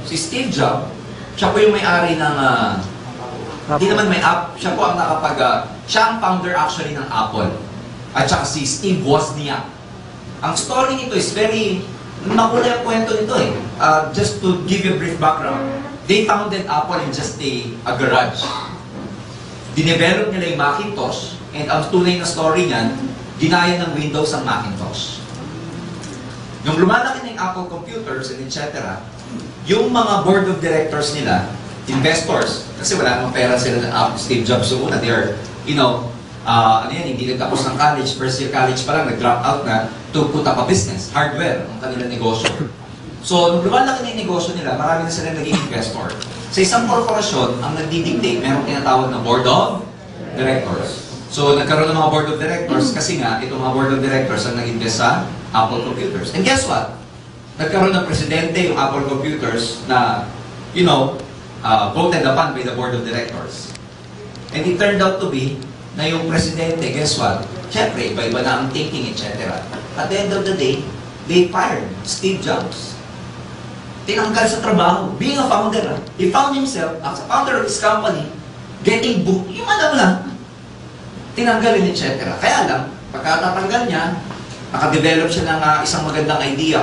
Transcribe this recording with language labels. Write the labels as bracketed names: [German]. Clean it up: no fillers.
[Filipino] Si Steve Jobs, siya po yung may-ari ng, hindi naman may app, siya po ang siya ang founder actually ng Apple. At saka si Steve Wozniak. [English] Ang story nito is very, [Filipino] makulay ang kwento nito [English] just to give you a brief background, they founded Apple in just a garage. [Filipino] Dinevelop nila yung Macintosh, and ang tunay na story niyan, ginaya ng Windows ang Macintosh. Nung lumalaki ng Apple computers and etc., yung mga board of directors nila, investors, kasi wala namang pera sila ng Steve Jobs so una, they are, hindi nagtapos ng college, first year college pa lang, nag-drop out na [English] to put up a business, [Filipino] hardware, ang kanilang negosyo. So, nung lumalaki na yung negosyo nila, marami na sila naging investor. Sa isang korporasyon, ang nagdidictate, merong tinatawag na board of directors. So, nagkaroon ng mga board of directors kasi nga, itong mga board of directors ang nag-invest sa Apple Computers. [English] And guess what? [Filipino] Nagkaroon ng presidente yung Apple Computers na, [English] voted upon by the board of directors. And it turned out to be na yung presidente, guess what? [Filipino] Siyempre, iba-iba na ang [English] thinking, etc. At the end of the day, they fired Steve Jobs. [Filipino] Tinanggal sa trabaho. [English] Being a founder, he found himself as a founder of his company, getting booked. [Filipino] Yung lang. Tinanggalin, etc. Kaya lang, pagkatatanggal niya, nakadevelop siya ng isang magandang idea.